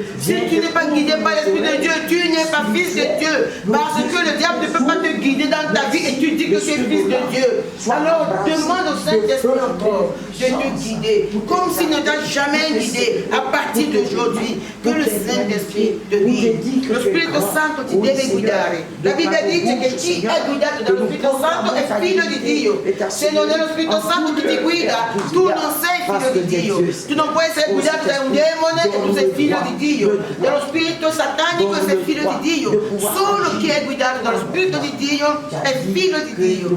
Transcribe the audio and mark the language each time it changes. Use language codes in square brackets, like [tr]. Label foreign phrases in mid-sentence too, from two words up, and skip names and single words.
[fr] Si tu n'es pas guidé par l'Esprit de Dieu, tu n'es pas fils de Dieu, parce que le diable ne peut pas te guider dans ta vie et tu dis que tu es fils de Dieu. Alors demande au Saint-Esprit encore de te guider, comme s'il ne t'a jamais guidé. À partir d'aujourd'hui, que le Saint-Esprit te guide. [it] Lo Spirito Santo ti deve guidare. La Bibbia dice che chi è guidato dallo Spirito Santo è figlio di Dio. Se non è lo Spirito Santo che ti guida, tu non sei figlio di Dio. Tu non puoi essere guidato da un demone e tu sei figlio di Dio. Dallo spirito satanico sei figlio di Dio. Solo chi è guidato dallo Spirito di Dio è figlio di Dio.